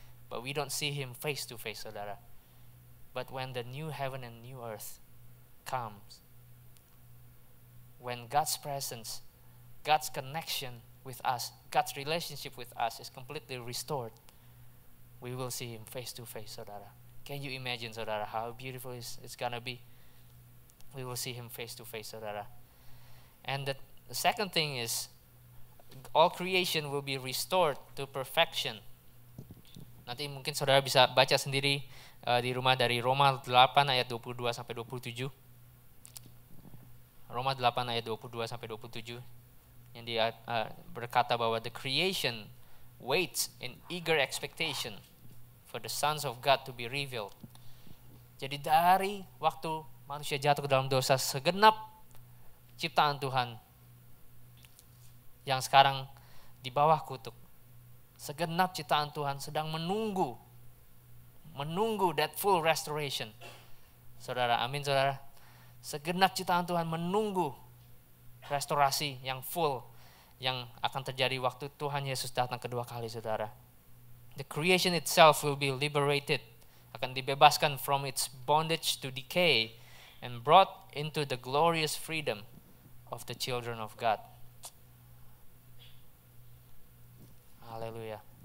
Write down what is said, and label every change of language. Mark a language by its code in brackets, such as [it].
[en] But we don't see him face to face, saudara. But when the new heaven and new earth comes, when God's presence, God's connection with us, God's relationship with us is completely restored, we will see him face to face, saudara. Can you imagine, saudara, how beautiful it's gonna be? We will see him face to face, saudara. And the second thing is, all creation will be restored to perfection. [id] Nanti mungkin saudara bisa baca sendiri di rumah dari Roma 8 ayat 22 sampai 27. Roma 8 ayat 22 sampai 27 yang dia berkata bahwa [en] the creation waits in eager expectation for the sons of God to be revealed. [id] Jadi dari waktu manusia jatuh ke dalam dosa, segenap ciptaan Tuhan yang sekarang di bawah kutuk, Segenap ciptaan Tuhan sedang menunggu [en] that full restoration. [id] Saudara, amin saudara. Segenap ciptaan Tuhan menunggu restorasi yang full yang akan terjadi waktu Tuhan Yesus datang kedua kali, saudara. [en] The creation itself will be liberated, [id] akan dibebaskan [en] from its bondage to decay and brought into the glorious freedom of the children of God. Haleluya.